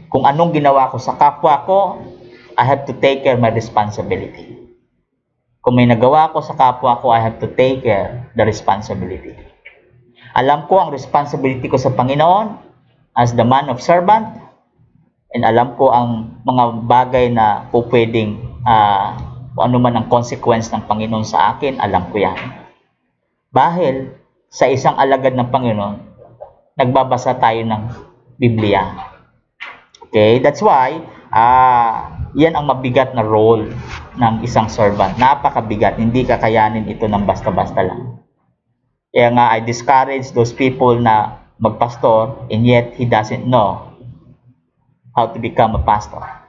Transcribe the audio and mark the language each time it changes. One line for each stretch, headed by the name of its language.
Filipino: Kung anong ginawa ko sa kapwa ko,
English: I have to take care my responsibility.
Filipino: Kung may nagawa ko sa kapwa ko,
English: I have to take care the responsibility.
Filipino: Alam ko ang responsibility ko sa Panginoon
English: as the man of servant,
Filipino: and alam ko ang mga bagay na po pwedeng ano man ang consequence ng Panginoon sa akin, alam ko yan. Dahil sa isang alagad ng Panginoon, nagbabasa tayo ng Biblia.
English: Okay, that's why
Filipino: yan ang mabigat na role ng isang servant. Napakabigat, hindi kakayanin ito ng basta-basta lang. Kaya nga,
English: I discourage those people
Filipino: na magpastor
English: and yet he doesn't know how to become a pastor.